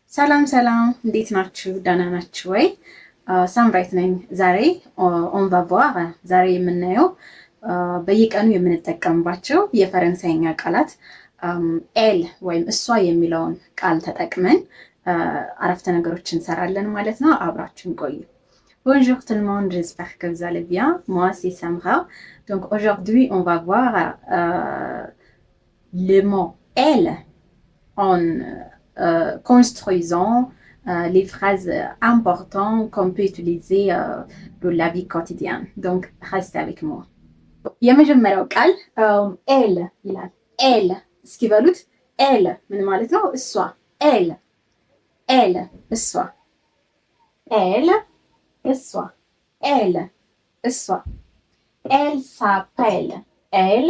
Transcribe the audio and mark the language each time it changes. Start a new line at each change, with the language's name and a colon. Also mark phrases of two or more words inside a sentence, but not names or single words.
Amharic: ሰላም ሰላም፣ እንዴት ናችሁ? ደህና ናችሁ ወይ? ሳምራይት ነኝ። ዛሬ
French: on va voir
Amharic: ዛሬ የምናየው በየቀኑ የምንጠቀምባቸው የፈረንሳይኛ ቃላት ኤል ወይም እሷ የሚለውን ቃል ተጠቅመን አረፍተ ነገሮች እንሰራለን ማለት ነው። አብራችሁን ቆዩ።
French: Bonjour tout le monde, j'espère que vous allez bien. Moi, c'est Samra. Donc aujourd'hui, on va voir le mot elle en construisant les phrases importantes qu'on peut utiliser pour la vie quotidienne. Donc, restez avec moi.
Amharic: የመጀመሪያው ቃል ኤል ይላል። ኤል እስኪ በሉት። ኤል ምን ማለት ነው?
French: እሷ። elle elle እሷ። ኤል እሷ። ኤል እሷ። elle s'appelle elle